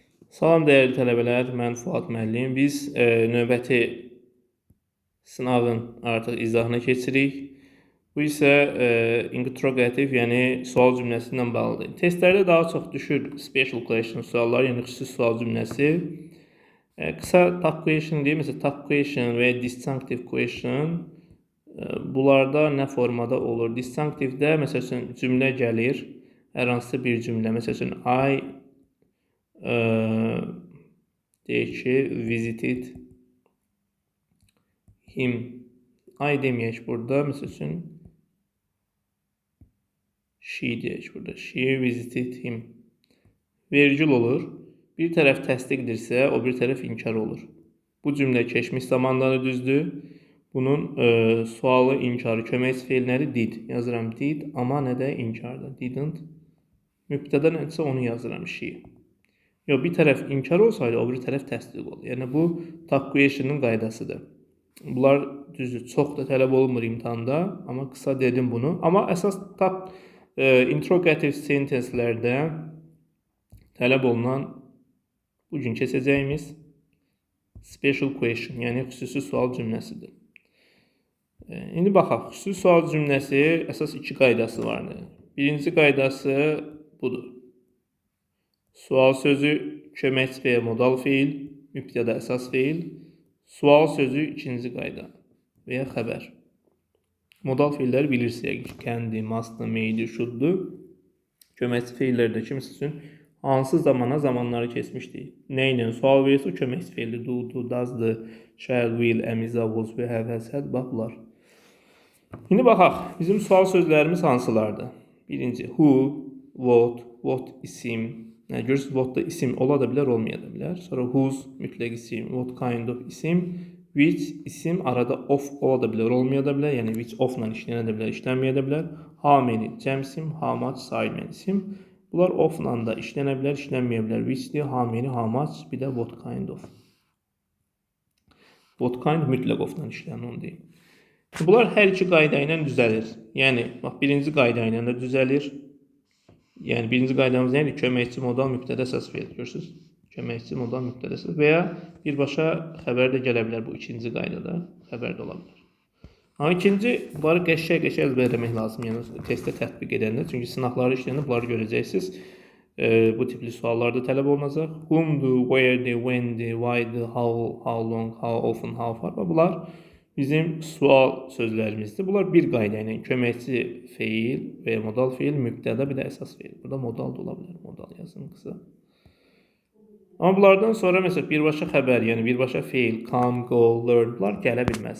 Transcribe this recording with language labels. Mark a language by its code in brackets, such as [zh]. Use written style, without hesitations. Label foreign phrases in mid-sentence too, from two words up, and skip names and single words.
[az] Salam dəyərli tələbələr, mən Fuad müəllim. Biz növbəti sınavın artıq izahına keçirik. Bu isə interrogativ, yəni sual cümləsi ilə bağlıdır. Testlərdə daha çox düşür [en] special question [az] sualları, yəni xüsusi sual cümləsi. Qısa [en] tag question [az] deyil, məsələn [en] tag question [az] və ya [en] disjunctive question [az] bunlarda nə formada olur? Disjunctive-də məsəl üçün cümlə gəlir, hər hansısa bir cümlə. Məsəl üçün deyək ki, [en] visited him. [az] I deməyək burada, məsəl üçün she deyək burada. [en] She visited him. [az] Vergül olur. Bir tərəf təsdiqdirsə, o bir tərəf inkar olur. Bu cümlə keçmiş zamanda da düzdür. Bunun sualı, inkarı, köməkçi feilləri did. Yazıram did, amma nə də inkarda. Didn't. Mübtədə nədirsə onu yazıram she. Yox, bir tərəf inkar olsaydı, o bir tərəf təsdiq olur. Yəni bu [en] tag question'ın [az] qaydasıdır. Bunlar düzdür, çox da tələb olunmur imtahanda, amma qısa dedim bunu. Amma əsas [en] interrogative sentencelərdə [az] tələb olunan bugün keçəcəyimiz [en] special question, [az] yəni xüsusi sual cümləsidir. İndi baxaq, xüsusi sual cümləsi əsas iki qaydası vardır. Birinci qaydası budur. Sual sözü köməkçi və ya modal feil, mübtəda əsas feil. Sual sözü ikinci qayda və ya xəbər. Modal feilləri bilirsiniz, [en] kəndi, mastı, meydi, şuddu. [az] Köməkçi feillərdə ki, məsəl üçün hansı zamana zamanları keçmişdik. Nə ilə sual verirsə, o köməkçi feildir. [en] Do, doesdır, shall, will, am, is, was, we, have, has, had, [az] bax bunlar. İndi baxaq, bizim sual sözlərimiz hansılardır? Birinci, [en] who, what isim. [az] Görürsünüz, what-da isim ola da bilər, olmaya da bilər. Sonra whose mütləq isim, [en] what kind of [az] isim, which isim arada of ola da bilər, olmaya da bilər. Yəni [en] which of-la [az] işlənə də bilər, işlənməyə də bilər. [en] How many [az] cəm isim, [en] how much [az] sayılmayan isim. Bunlar of-la da işlənə bilər, işlənməyə bilər. [en] Which-dir, how many, how much, [az] bir də [en] what kind of. What kind [az] mütləq of-la işlənən onu deyim. Bunlar hər iki qayda ilə düzəlir. Yəni, bax, birinci qayda ilə də düzəlir. Yəni, birinci qaydamız nədir? Köməkçi modal mübtədə əsas feil. Görürsünüz? Köməkçi modal mübtədə əsas və ya birbaşa xəbər də gələ bilər bu ikinci qaydada. Xəbər də ola bilər. Amma ikinci, bunları qəşəng əzbərləmək lazım. Yəni, testdə tətbiq edəndə. Çünki sınaqları işləyəndə bunları görəcəksiniz. Bu tipli suallarda tələb olunacaq. [en] Whom'dur, where'dir, when'dir, why'dir, how long, how often, how far. [az] Bunlar bizim sual sözlərimizdir. Bunlar bir qayda ilə köməkçi feil və ya modal feil, mübtəda bir də əsas feil. Burada modal da ola bilər. Modal yazın qısa. Amma bunlardan sonra məsələn birbaşa xəbər, yəni birbaşa feil, [en] come, go, learn [az] bunlar gələ bilməz.